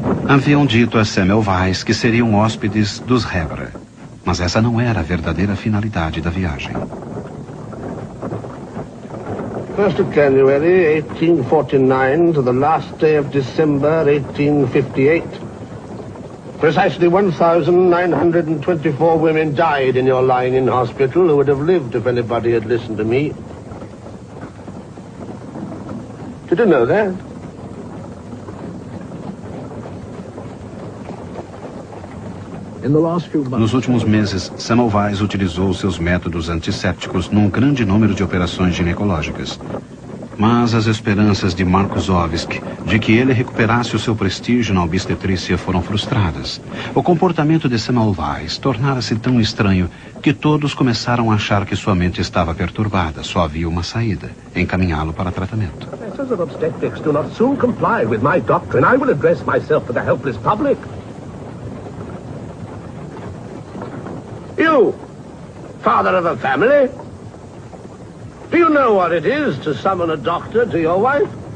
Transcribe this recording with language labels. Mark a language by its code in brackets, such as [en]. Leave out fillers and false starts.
[pt] Haviam dito a Semmelweis que seriam hóspedes dos Hebra, mas essa não era a verdadeira finalidade da viagem. [en] 1st of January, 1849 to the last day of December, 1858. Precisely 1,924 women died in your lying-in hospital who would have lived if anybody had listened to me. Did you know that? [pt] Nos últimos meses, Semmelweis utilizou seus métodos antissépticos num grande número de operações ginecológicas. Mas as esperanças de Markusowski de que ele recuperasse o seu prestígio na obstetrícia foram frustradas. O comportamento de Semmelweis tornara-se tão estranho que todos começaram a achar que sua mente estava perturbada. Só havia uma saída: encaminhá-lo para tratamento. [en] Professors of obstetrics do not soon comply with my doctrine. I will address myself to the helpless public. You, father of a family, do you know what it is to summon a doctor to your wife?